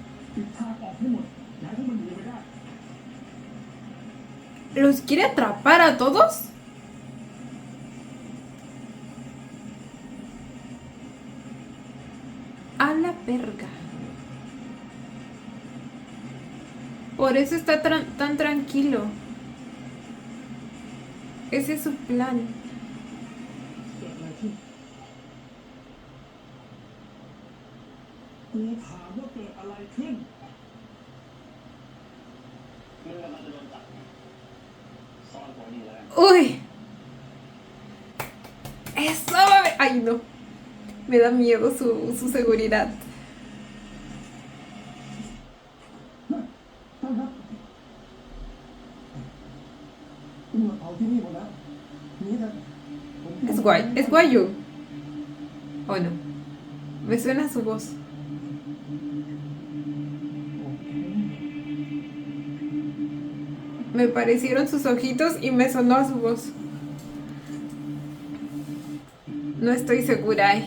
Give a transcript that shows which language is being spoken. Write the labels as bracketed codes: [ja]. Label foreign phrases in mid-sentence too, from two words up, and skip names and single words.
[th] ปิดทางออกให้หมดอย่าให้พวกมันหนีไปได้ [es] ¿Los quiere atrapar a todos? A la verga. Por eso está tan tranquilo. Ese es su plan. [th] เกิดอะไรขึ้นกูถามว่าเกิดอะไรขึ้นมึงกำลังจะโดนจับซ่อนตัวนี่แล้ว [es] Uy. Eso. Ay, no. Me da miedo su seguridad. [th] ท่านครับตำรวจเผาที่นี่หมดแล้วหนีเถอะผม [es] Es guay. Es guayo. Oh, no. Me suena su voz. [th] โอเค [es] Me parecieron sus ojitos y me sonó a su voz. No estoy segura.